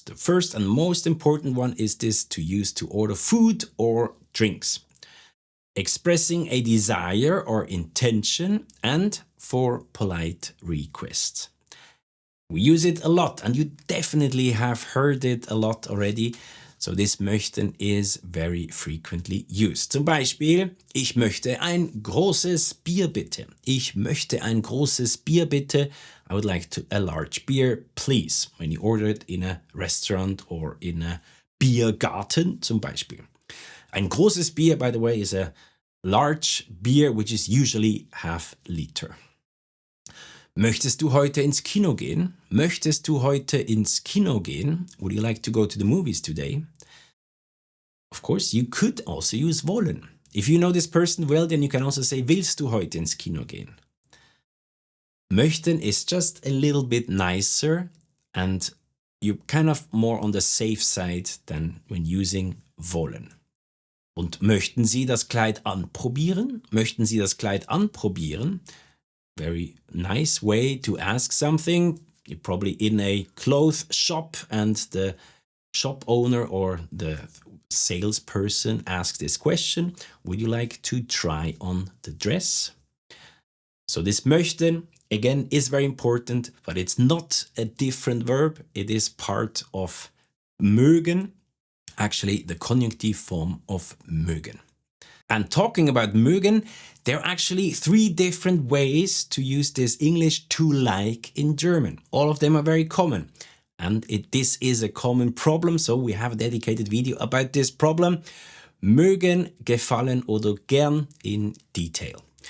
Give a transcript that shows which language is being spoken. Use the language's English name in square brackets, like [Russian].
[English] The first and most important one is this to use to order food or drinks, expressing a desire or intention, and for polite requests. We use it a lot and you definitely have heard it a lot already. So this möchten is very frequently used. [German] Zum Beispiel, ich möchte ein großes Bier bitte. Ich möchte ein großes Bier bitte. [English] I would like a large beer, please. When you order it in a restaurant or in a Biergarten [German] zum Beispiel. Ein großes Bier, [English] by the way, is a large beer which is usually half liter. [German] Möchtest du heute ins Kino gehen? Möchtest du heute ins Kino gehen? [English] Would you like to go to the movies today? Of course, you could also use wollen. If you know this person well, then you can also say, [German] willst du heute ins Kino gehen? [English] Möchten is just a little bit nicer and you're kind of more on the safe side than when using wollen. [German] Und möchten Sie das Kleid anprobieren? Möchten Sie das Kleid anprobieren? [English] Very nice way to ask something. You're probably in a clothes shop and the shop owner or the salesperson asks this question. Would you like to try on the dress? So this möchten, again, is very important, but it's not a different verb. It is part of mögen, actually the conjunctive form of mögen. And talking about mögen, there are actually 3 different ways to use this English to like in German. All of them are very common. And this is a common problem, so we have a dedicated video about this problem. [German] Mögen, gefallen oder gern [English] in detail.